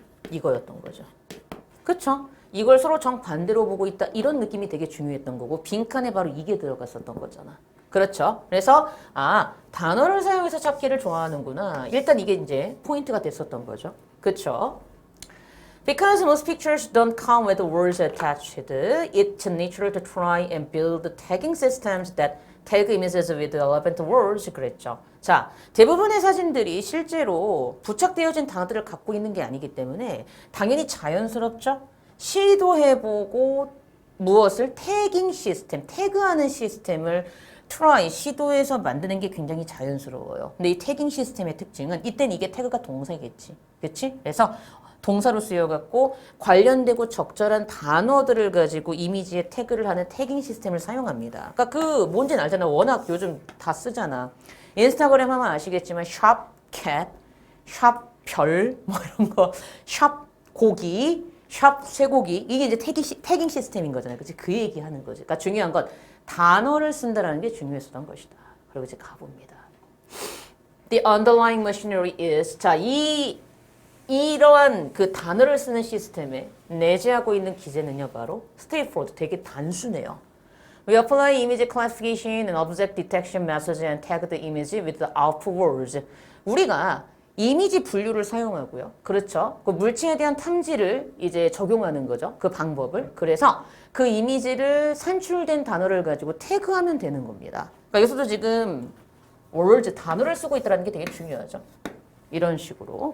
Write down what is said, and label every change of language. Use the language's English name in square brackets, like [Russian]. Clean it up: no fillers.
[Korean] 이거였던 거죠. 그쵸? 이걸 서로 정반대로 보고 있다. 이런 느낌이 되게 중요했던 거고 빈칸에 바로 이게 들어갔었던 거잖아. 그렇죠? 그래서 단어를 사용해서 찾기를 좋아하는구나. 일단 이게 이제 포인트가 됐었던 거죠. 그렇죠? [English] Because most pictures don't come with words attached, it's natural to try and build tagging systems that tag images with relevant words. [Korean] 그랬죠. 자, 대부분의 사진들이 실제로 부착되어진 단어들을 갖고 있는 게 아니기 때문에 당연히 자연스럽죠. 시도해보고 무엇을 태깅 시스템, 태그하는 시스템을 try, 시도해서 만드는 게 굉장히 자연스러워요. 근데 이 태깅 시스템의 특징은 이땐 이게 태그가 동사겠지. 그치? 그래서 동사로 쓰여갖고 관련되고 적절한 단어들을 가지고 이미지에 태그를 하는 태깅 시스템을 사용합니다. 그러니까 그 뭔지는 알잖아. 워낙 요즘 다 쓰잖아. 인스타그램 하면 아시겠지만 샵 캣, 샵 별, 뭐 이런 거, 샵 고기, 샵 쇠고기 이게 이제 태깅 시스템인 거잖아요. 그치? 그 얘기하는 거지. 그러니까 중요한 건 단어를 쓴다는 게 중요했었던 것이다. 그리고 이제 가봅니다. [English] The underlying machinery is [Korean] 자, 이러한 그 단어를 쓰는 시스템에 내재하고 있는 기제는요, 바로 straightforward, 되게 단순해요. [English] We apply image classification and object detection methods and tag the image with the output words. [Korean] 우리가 이미지 분류를 사용하고요. 그렇죠. 그 물체에 대한 탐지를 이제 적용하는 거죠. 그 방법을. 그래서 그 이미지를 산출된 단어를 가지고 태그하면 되는 겁니다. 그러니까 여기서도 지금 words 단어를 쓰고 있다는 게 되게 중요하죠. 이런 식으로.